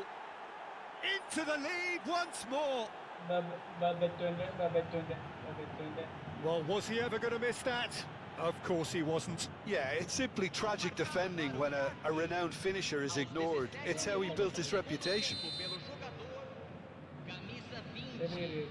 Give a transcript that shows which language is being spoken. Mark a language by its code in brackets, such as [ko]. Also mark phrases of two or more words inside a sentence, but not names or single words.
[en] Into the lead once more. Well, was he ever going to miss that? Of course he wasn't. Yeah, it's simply tragic defending when a renowned finisher is ignored. It's how he built his reputation. [pt] Pelo jogador, camisa 20.